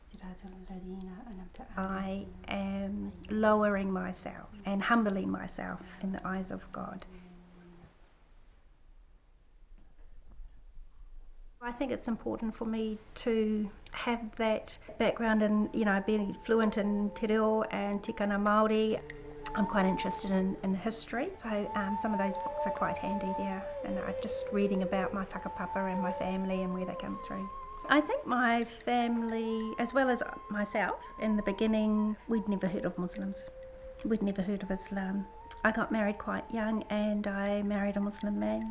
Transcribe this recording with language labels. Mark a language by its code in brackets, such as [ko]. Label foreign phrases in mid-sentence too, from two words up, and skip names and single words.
[en] I am lowering myself and humbling myself in the eyes of God. I think it's important for me to have that background in, being fluent in [mi] te reo [en] and [mi] tikana Māori. [en] I'm quite interested in history, so some of those books are quite handy there, and I'm just reading about my whakapapa and my family and where they come through. I think my family, as well as myself, in the beginning, we'd never heard of Muslims. We'd never heard of Islam. I got married quite young and I married a Muslim man.